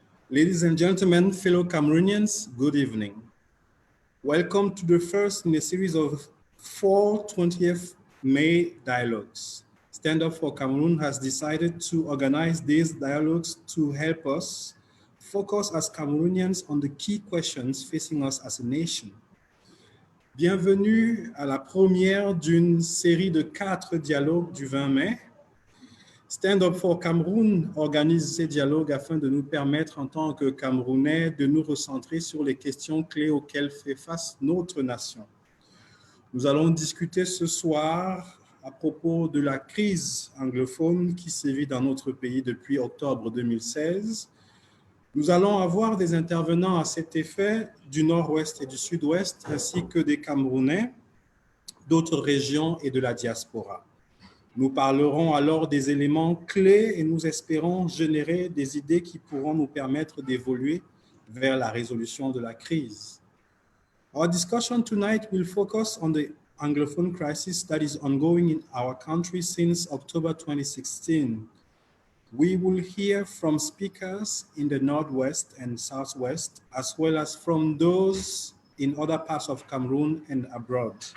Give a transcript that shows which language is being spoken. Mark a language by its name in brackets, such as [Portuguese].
[English] Ladies and gentlemen, fellow Cameroonians, good evening. Welcome to the first in a series of 4 20th May dialogues. Stand Up for Cameroon has decided to organize these dialogues to help us focus as Cameroonians on the key questions facing us as a nation. [French] Bienvenue à la première d'une série de 4 dialogues du 20 mai. Stand Up for Cameroon organise ces dialogues afin de nous permettre, en tant que Camerounais, de nous recentrer sur les questions clés auxquelles fait face notre nation. Nous allons discuter ce soir à propos de la crise anglophone qui sévit dans notre pays depuis octobre 2016. Nous allons avoir des intervenants à cet effet du nord-ouest et du sud-ouest, ainsi que des Camerounais d'autres régions et de la diaspora. Nous parlerons alors des éléments clés et nous espérons générer des idées qui pourront nous permettre d'évoluer vers la résolution de la crise. [English] Our discussion tonight will focus on the Anglophone crisis that is ongoing in our country since October 2016. We will hear from speakers in the Northwest and Southwest, as well as from those in other parts of Cameroon and abroad.